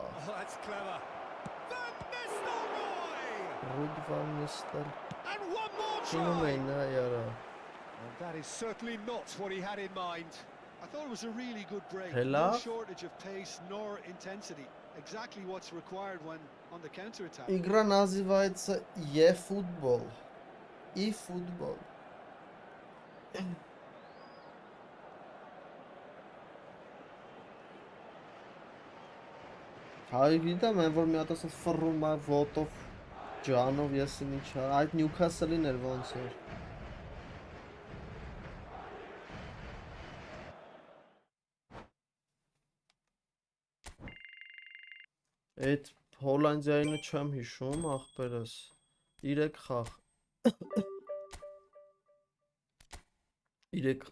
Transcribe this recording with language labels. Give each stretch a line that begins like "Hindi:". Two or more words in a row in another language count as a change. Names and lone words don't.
English: Oh, that's clever. Van Nistelrooy! Ruud van Nistelrooy. And one more Şunu try!
Turkish: ne yara.
English: And that is certainly not what he had in mind. I thought it was a really good break. Hello? No shortage of pace nor intensity. exactly what's required when on the counter-attack.
Russian: Игра называется eFootball. eFootball.
Armenian: Հայ գիտեմ, այն որ մի հատ ասած ֆռում է ոտով ջանով եսի միջա, այդ Նյուքասլին էր ոնց էր։ Այդ Հոլանդիայինը չեմ հիշում, ախպերս։ 3 խաղ։ 3